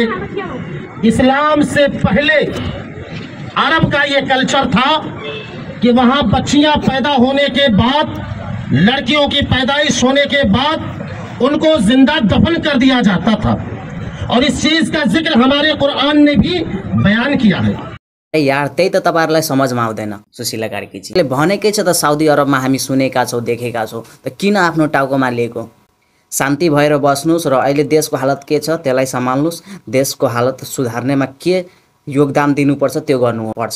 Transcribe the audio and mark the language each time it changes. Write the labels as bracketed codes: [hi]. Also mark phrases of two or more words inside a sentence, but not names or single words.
[hi] इस्लाम से पहले अरब का ये कल्चर था कि वहां बच्चियां पैदा होने के बाद, लड़कियों की पैदाइश होने के बाद उनको जिंदा दफन कर दिया जाता था, और इस चीज का जिक्र हमारे कुरान ने भी बयान किया है। [ne] यार त्यही त तपाईहरुलाई समझमा आउँदैन सुशीला कार्कीजीले भनेकै छ त साउदी अरबमा हामी सुनेका छौं देखेका छौं, त किन आफ्नो टाउकोमा लिएको? शान्ति भएर बस्नुस् र अहिले देशको हालत के छ त्यसलाई सम्हाल्नुस्, देशको हालत सुधार्नेमा के योगदान दिनुपर्छ त्यो गर्नुपर्छ।